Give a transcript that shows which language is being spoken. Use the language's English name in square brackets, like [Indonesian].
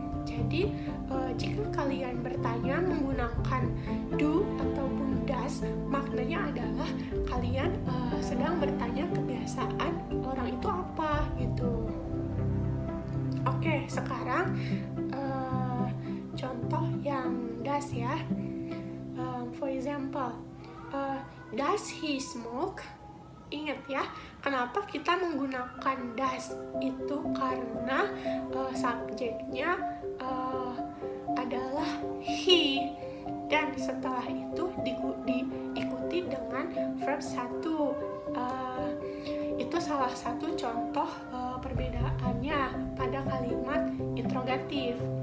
[Indonesian] Jadi, jika kalian bertanya menggunakan do ataupun das, maknanya adalah kalian sedang bertanya kebiasaan orang itu apa, gitu. Oke, sekarang contoh yang das ya. [English] For example, does he smoke? [Indonesian] Ingat ya, kenapa kita menggunakan does itu? Karena subjeknya adalah he, dan setelah itu diikuti dengan verb 1. Itu salah satu contoh perbedaannya pada kalimat interrogatif.